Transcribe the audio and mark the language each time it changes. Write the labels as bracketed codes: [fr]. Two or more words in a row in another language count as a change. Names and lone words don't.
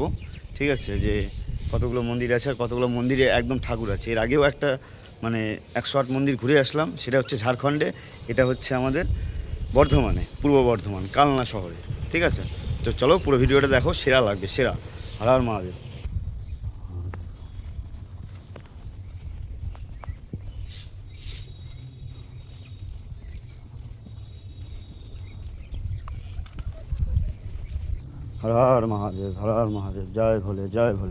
[bn] ঠিক আছে, যে কতগুলো মন্দির আছে আর কতগুলো মন্দিরে একদম ঠাকুর আছে। এর আগেও একটা মানে 108 মন্দির ঘুরে আসলাম, সেটা হচ্ছে ঝাড়খণ্ডে। এটা হচ্ছে আমাদের বর্ধমানে, পূর্ব বর্ধমান কালনা শহরে। ঠিক আছে, তো চলো পুরো ভিডিওটা দেখো, সেরা লাগবে, সেরা। হর হর মহাদেব। [hi] हर हर महादेव, हर हर महादेव, जय भोले, जय भोले।